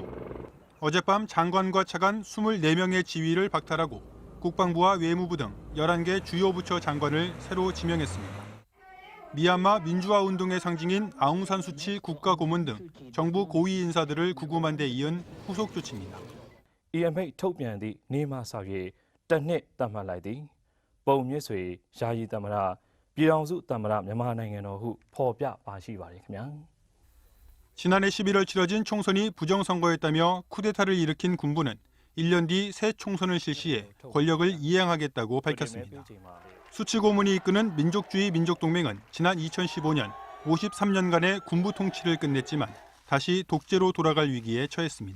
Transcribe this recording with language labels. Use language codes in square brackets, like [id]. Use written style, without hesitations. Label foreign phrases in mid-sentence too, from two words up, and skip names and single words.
[ko] 어젯밤 장관과 차관 24명의 지위를 박탈하고 국방부와 외무부 등 11개 주요 부처 장관을 새로 지명했습니다. 미얀마 민주화 운동의 상징인 아웅산 수치 국가고문 등 정부 고위 인사들을 구금한 데 이은 후속 조치입니다. [my] 이 အမိန့်ထုတ်ပြန်သည့်နေ့မှစ၍တစ်နှစ်သတ်မှတ်လိုက်သည်ပုံမြင့်ဆွေယာယီသမ္မတပြည်ထောင်စုသမ္မတမြန်မာနိုင်ငံတော်ဟုဖော်ပြပါရှိပါတယ်ခင်ဗျာ. [ko] 지난해 11월 치러진 총선이 부정선거였다며 쿠데타를 일으킨 군부는 1년 뒤 새 총선을 실시해 권력을 이양하겠다고 밝혔습니다. 수치 고문이 이끄는 민족주의 민족동맹은 지난 2015년 53년간의 군부 통치를 끝냈지만 다시 독재로 돌아갈 위기에 처했습니다.